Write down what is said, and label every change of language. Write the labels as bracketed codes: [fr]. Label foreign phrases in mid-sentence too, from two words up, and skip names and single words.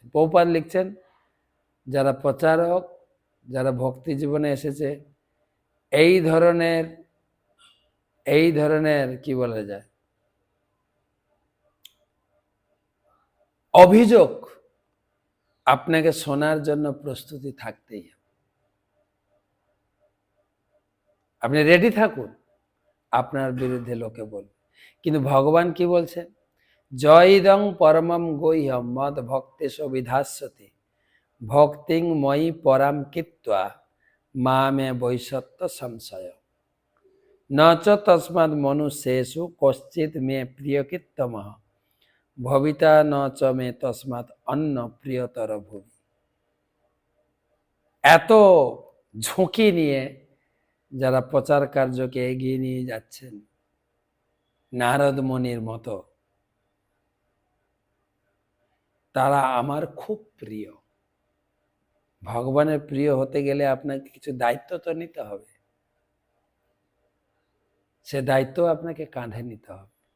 [bn] প্রভুপাদ লিখছেন, যারা প্রচারক, যারা ভক্তি জীবনে এসেছে, এই ধরনের কি বলা যায় অভিযোগ আপনাকে শোনার জন্য প্রস্তুতি থাকতেই হবে। আপনি রেডি থাকুন, আপনার বিরুদ্ধে লোকে বলবে। কিন্তু ভগবান কি বলছেন? [sa] জয়দং পরমম গৈহম মদ ভক্তেশ বিধাস্যতে ভক্তিং ময়ি পরাম কীত্বা মামে বৈষত্য সংশয় ন চ তস্মাৎ মনুষ্যেষু কশ্চিৎ মে প্রিয়কীত্তমঃ ভবিতা ন চ মে তস্মাৎ অন্য প্রিয়তর ভুবি। [bn] এত ঝুঁকি নিয়ে যারা প্রচার কার্যকে এগিয়ে নিয়ে যাচ্ছেন নারদ মুনির মতো, তারা আমার খুব প্রিয়। ভগবানের প্রিয় হতে গেলে আপনাকে কিছু দায়িত্ব তো নিতে হবে, সে দায়িত্ব আপনাকে কাঁধে নিতে হবে।